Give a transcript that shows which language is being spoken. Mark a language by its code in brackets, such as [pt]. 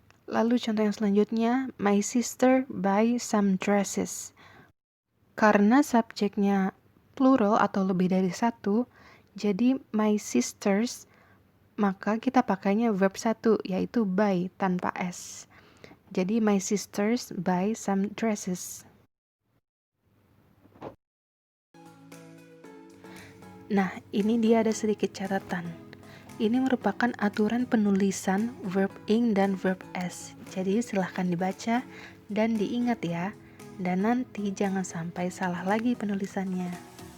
[id] Lalu contoh yang selanjutnya, [en] my sister buy some dresses. [id] Karena subjeknya plural atau lebih dari 1, jadi my sisters, maka kita pakainya verb 1, yaitu buy tanpa S. Jadi [en] my sisters buy some dresses. [id] Nah, ini dia ada sedikit catatan. Ini merupakan aturan penulisan verb ing dan verb s. Jadi silahkan dibaca dan diingat ya. Dan nanti jangan sampai salah lagi penulisannya.